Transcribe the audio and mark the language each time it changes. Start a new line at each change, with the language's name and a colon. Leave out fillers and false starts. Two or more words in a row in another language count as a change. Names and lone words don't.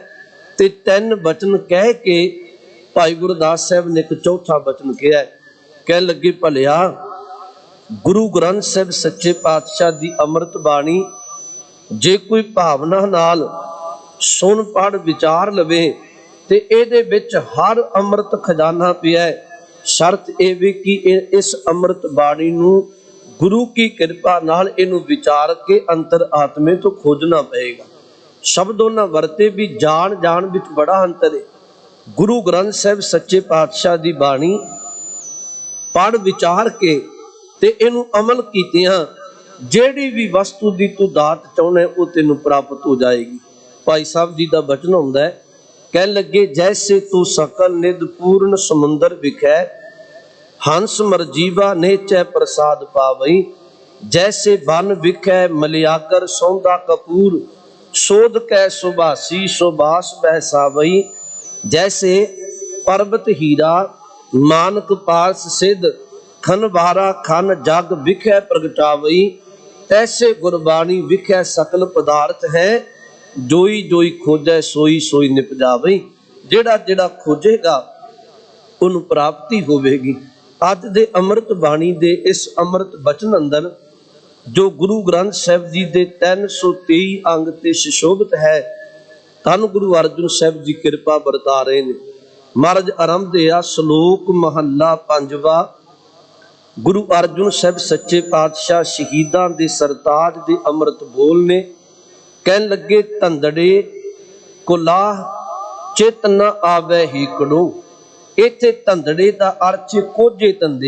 Punjabi: ਤੇ 3 ਬਚਨ ਕਹਿ ਕੇ ਭਾਈ ਗੁਰਦਾਸ ਸਾਹਿਬ ਨੇ ਇੱਕ ਚੌਥਾ ਬਚਨ ਕਿਹਾ, ਕਹਿ ਲੱਗੇ ਭਲਿਆ ਗੁਰੂ ਗ੍ਰੰਥ ਸਾਹਿਬ ਸੱਚੇ ਪਾਤਸ਼ਾਹ ਦੀ ਅੰਮ੍ਰਿਤ ਬਾਣੀ ਜੇ ਕੋਈ ਭਾਵਨਾ ਨਾਲ ਸੁਣ ਪੜ ਵਿਚਾਰ ਲਵੇ ਤੇ ਇਹਦੇ ਵਿੱਚ ਹਰ ਅੰਮ੍ਰਿਤ ਖ਼ਜ਼ਾਨਾ ਪਿਆ ਹੈ। ਸ਼ਰਤ ਯੇ ਭੀ ਕਿ ਇਸ ਅੰਮ੍ਰਿਤ ਬਾਣੀ ਨੂੰ ਗੁਰੂ ਕੀ ਕਿਰਪਾ ਨਾਲ ਇਹਨੂੰ ਵਿਚਾਰ ਕੇ ਅੰਤਰ ਆਤਮੇ ਤੋਂ ਖੋਜਣਾ ਪਏਗਾ। ਸ਼ਬਦ ਉਨ੍ਹਾਂ ਵਰਤੇ ਭੀ ਜਾਣ ਵਿੱਚ ਬੜਾ ਅੰਤਰ ਹੈ। ਗੁਰੂ ਗ੍ਰੰਥ ਸਾਹਿਬ ਸੱਚੇ ਪਾਤਸ਼ਾਹ ਦੀ ਬਾਣੀ ਪੜ੍ਹ ਵਿਚਾਰ ਕੇ ਤੇ ਇਹਨੂੰ ਅਮਲ ਕੀਤਿਆਂ ਜਿਹੜੀ ਭੀ ਵਸਤੂ ਦੀ ਤੂੰ ਦਾਤ ਚਾਹੁੰਦਾ ਹੈਂ ਉਹ ਤੈਨੂੰ ਪ੍ਰਾਪਤ ਹੋ ਜਾਏਗੀ। ਭਾਈ ਸਾਹਬ ਜੀ ਦਾ ਬਚਨ ਹੁੰਦਾ ਹੈ, ਕਹਿਣ ਲੱਗੇ ਜੈਸੇ ਤੂ ਸਕਲ ਨਿਧ ਪੂਰਣ ਸਮੁੰਦਰ ਵਿਖੈ ਹੰਸ ਮਰਜੀਵਾ ਨਿਹਚੈ ਪ੍ਰਸਾਦ ਪਾਵਈ। ਜੈਸੇ ਬਨ ਵਿਖੈ ਮਲਿਆਗਰ ਸੌਂਦਾ ਕਪੂਰ ਸੋਧ ਕੈ ਸੁਭਾਸੀ ਸੁਬਾਸ ਬਹਿਸਾਵਈ। ਜੈਸੇ ਪਰਬਤ ਹੀਰਾ ਮਾਨਕ ਪਾਸ ਸਿੱਧ ਖਨ ਬਾਰਾ ਖਨ ਜਗ ਵਿਖੈ ਪ੍ਰਗਟਾਵਈ। ਤੈਸੇ ਗੁਰਬਾਣੀ ਵਿਖੈ ਸਕਲ ਪਦਾਰਥ ਹੈ ਜੋਈ ਜੋਈ ਖੋਜੈ ਸੋਈ ਸੋਈ ਨਿਪਜਾਵਈ। ਜਿਹੜਾ ਜਿਹੜਾ ਖੋਜੇਗਾ ਉਨ੍ਹੇ ਪ੍ਰਾਪਤੀ ਹੋਵੇਗੀ। ਅੱਜ ਦੇ ਅੰਮ੍ਰਿਤ ਬਾਣੀ ਦੇ ਇਸ ਅੰਮ੍ਰਿਤ ਬਚਨ ਅੰਦਰ ਜੋ ਗੁਰੂ ਗ੍ਰੰਥ ਸਾਹਿਬ ਜੀ ਦੇ 323 ਅੰਗ ਤੇ ਸੁਸ਼ੋਭਿਤ ਹੈ, ਧੰਨ ਗੁਰੂ ਅਰਜਨ ਸਾਹਿਬ ਜੀ ਕਿਰਪਾ ਬਰਤਾ ਰਹੇ ਨੇ। ਮਹਾਰਾਜ ਆਰੰਭ ਦਿਆ ਸ਼ਲੋਕ ਮਹਲਾ ਪੰਜਵਾਂ। ਗੁਰੂ ਅਰਜਨ ਸਾਹਿਬ ਸੱਚੇ ਪਾਤਸ਼ਾਹ ਸ਼ਹੀਦਾਂ ਦੇ ਸਰਤਾਜ ਦੇ ਅੰਮ੍ਰਿਤ ਬੋਲ ਨੇ। ਕਹਿਣ ਲੱਗੇ ਧੰਧੜੇ ਕੁਲਾਹ ਚਿਤ ਨ ਆਵੇ ਹੇਕੜੋ। ਇੱਥੇ ਧੰਧੜੇ ਦਾ ਅਰਥ ਕੋਝੇ ਧੰਧੇ।